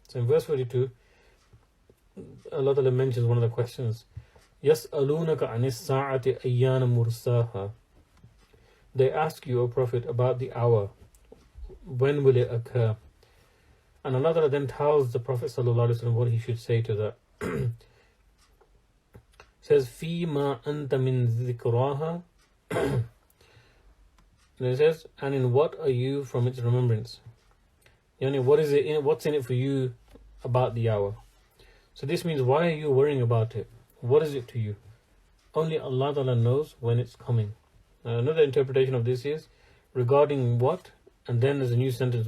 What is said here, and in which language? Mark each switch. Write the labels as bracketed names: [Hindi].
[English] So in verse 42, Allah Ta'ala mentions one of the questions. [Arabic] يَسْأَلُونَكَ عَنِ السَّاعَةِ أَيَّانَ مُرْسَاهَا. [English] They ask you, O Prophet, about the hour. When will it occur? And Allah Ta'ala then tells the Prophet ﷺ what he should say to that. [Arabic] Says, فِيمَا أَنْتَ مِنْ ذِكْرَاهَا. [English] And it says, and in what are you from its remembrance? What's in it for you about the hour? So this means, why are you worrying about it? What is it to you? Only Allah Ta'ala knows when it's coming. Another interpretation of this is regarding what, and then there's a new sentence.